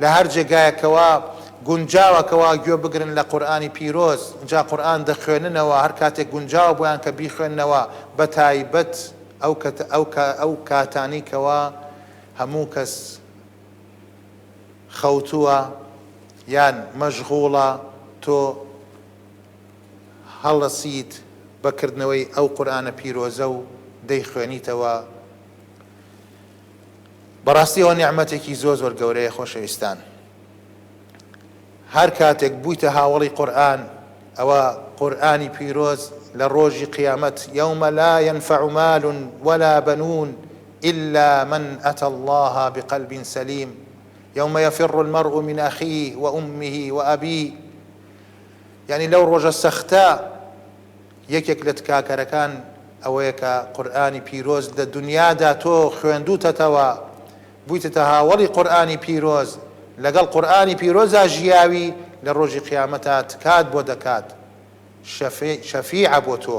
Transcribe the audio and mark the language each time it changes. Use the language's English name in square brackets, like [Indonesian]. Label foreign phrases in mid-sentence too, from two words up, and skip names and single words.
[Central Kurdish] هەر جێگایەکەوە گونجاوەکەوە گوێ بگرن لە قورئانی پیرۆز، جا قورئان دەخوێننەوە هەر کاتێک گونجاوە بۆیان کە بیخوێننەوە، بە تایبەت ئەو کاتانی کەوا هەموو کەس خەوتووە یان مەشغوڵە، تۆ هەڵەسیت بەکردنەوەی ئەو قورئانە پیرۆزە و دەیخوێنیتەوە. بەڕاستی ئەوە نیعمەتێکی زۆر گەورەیە خۆشەویستان. هەر کاتێک بوویتە هاوڵی قورئان، ئەوە قورئانی پیرۆز لە ڕۆژی قیامەت یومە [Arabic] لا ينفع مال ولا بنون إلا من أتى الله بقلب سليم يوم يفر المرء من أخيه وأمه وأبيه. [Central Kurdish] يعني لو ڕۆژە سەختە یەکێک لە تکاکەرەکان ئەوەیە کە قورئانی پیرۆز لە دنیادا تۆ خوێندووتەتەوە، بوویتە هاوڵی قورئانی پیرۆز، لەگەڵ قورئانی پیرۆزا ژیاوی، لە ڕۆژی قیامەتە تکات بۆ دەکات، شەفیعە بۆ تۆ.